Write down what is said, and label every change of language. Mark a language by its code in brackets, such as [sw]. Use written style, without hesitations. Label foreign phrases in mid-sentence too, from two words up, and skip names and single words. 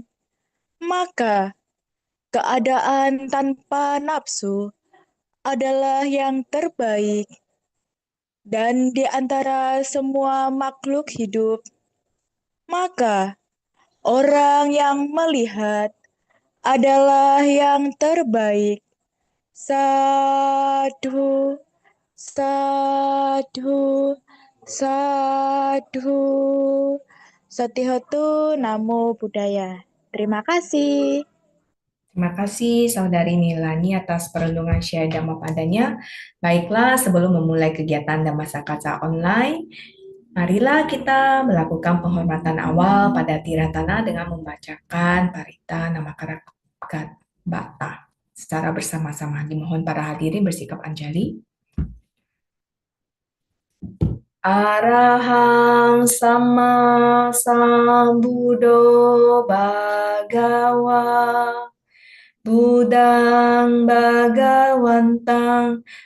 [id] Maka keadaan tanpa nafsu adalah yang terbaik. Dan di antara semua makhluk hidup, maka orang yang melihat adalah yang terbaik. [pi] Sadhu, sadhu, sadhu. Satihotu Namo Buddhaya. [id] Terima kasih. Terima kasih Saudari Melani atas perenungan syair Dhammapadanya. Baiklah, sebelum memulai kegiatan Dhammasa Kaca Online, marilah kita melakukan penghormatan awal pada Tiratana dengan membacakan Parita Namakara Bata secara bersama-sama. Dimohon para hadirin bersikap anjali. [pi] Arahang sama sambudo bhagawa Budang Bhagawantang